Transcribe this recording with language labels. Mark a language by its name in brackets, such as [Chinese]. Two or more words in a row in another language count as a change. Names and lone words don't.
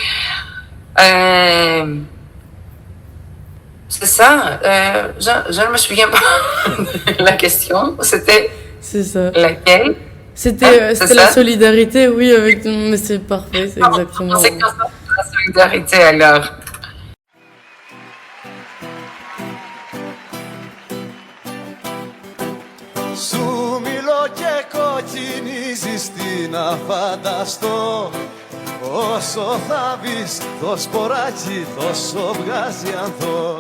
[French] C'est ça. Je ne me souviens pas de la question. C'était laquelle? C'était la solidarité, oui, avec nous, mais c'est parfait, c'est exactement. C'est la solidarité alors. [Greek] Σου μιλώ και κοκκινίζεις, τι να φανταστώ. Όσο θα μπεις το σποράκι τόσο βγάζει ανθό.